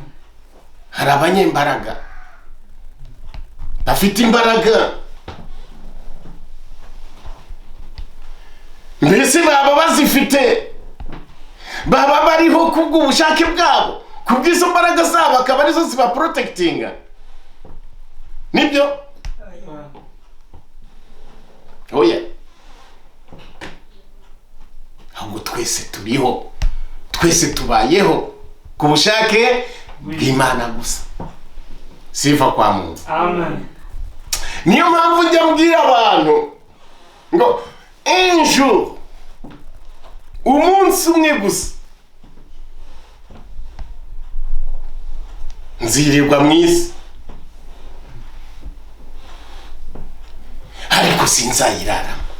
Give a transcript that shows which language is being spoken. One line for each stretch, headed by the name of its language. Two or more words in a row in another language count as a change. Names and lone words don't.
Kinyarwanda: Hari abanyembaraga bafite imbaraga, mbese baba bazifite, baba bariho kubw'ubushake bwabo, kubw'izo mbaraga zabo akaba arizo ziba protectinga. Nibyo? Oya. Ahubwo twese turiho, twese tubayeho ku bushake bw'Imana gusa.
Swahili: Sifa kwa Mungu.
Kinyarwanda: Amen. Niyo mpamvu njya mbwira abantu ngo ejo umunsi umwe gusa nzirirwa mu isi, ariko sinzayiraramo.